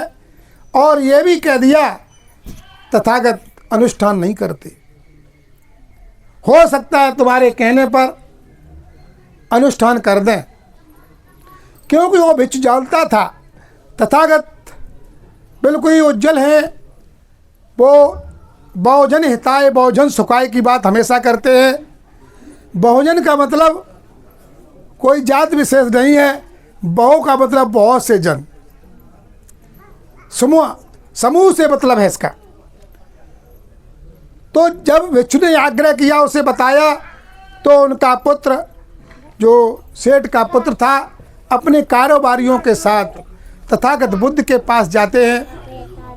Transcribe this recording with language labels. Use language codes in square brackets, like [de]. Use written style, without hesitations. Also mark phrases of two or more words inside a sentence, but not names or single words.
[hi] और ये भी कह दिया तथागत अनुष्ठान नहीं करते, हो सकता है तुम्हारे कहने पर अनुष्ठान कर दें। क्योंकि वो भिक्षु जानता था तथागत बिल्कुल ही उज्जवल हैं। वो बहुजन हिताय बहुजन सुखाय की बात हमेशा करते हैं। बहुजन का मतलब कोई जात विशेष नहीं है, बहु का मतलब बहुत से जन, समूह से मतलब है इसका। तो जब भिक्षु ने आग्रह किया, उसे बताया, तो उनका पुत्र जो सेठ का पुत्र था अपने कारोबारियों के साथ तथागत बुद्ध के पास जाते हैं।